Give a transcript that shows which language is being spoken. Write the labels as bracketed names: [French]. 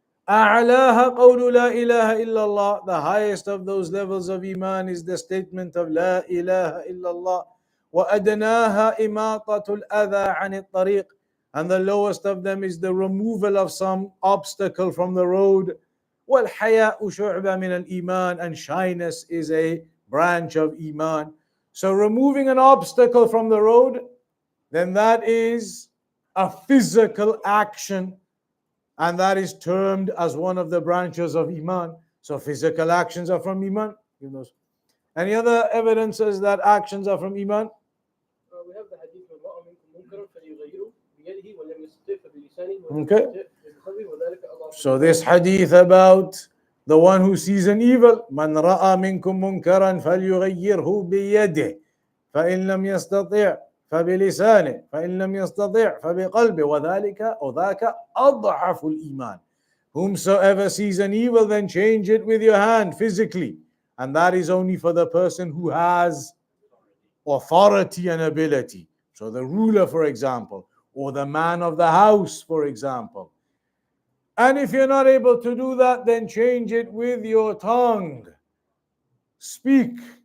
[Arabic] أعلاها قول لا إله إلا الله. [English] The highest of those levels of Iman is the statement of La ilaha illallah. [Arabic] وأدناها إماطة الأذى عن الطريق. [English] And the lowest of them is the removal of some obstacle from the road. [Arabic] وَالْحَيَاءُ شُعْبَةٌ مِنَ الْإِيمَانِ. [English] And shyness is a branch of Iman. So removing an obstacle from the road, then that is a physical action, and that is termed as one of the branches of Iman. So physical actions are from Iman. Any other evidences that actions are from Iman? We have the hadith [Arabic] من رأى منكم منكرا فليغيره بيده ولم يستطع فبلسانه [English] Okay. [Arabic] ولم يستطع بقلبه وذلك [English] So this hadith about the one who sees an evil, [Arabic] من رأى منكم منكرا فليغيره بيده فإن لم يستطع فبلسانه فإن لم يستطع فبقلبه وذاك أضعف الإيمان. [English] Whomsoever sees an evil, then change it with your hand physically. And that is only for the person who has authority and ability. So the ruler, for example, or the man of the house, for example. And if you're not able to do that, then change it with your tongue. Speak.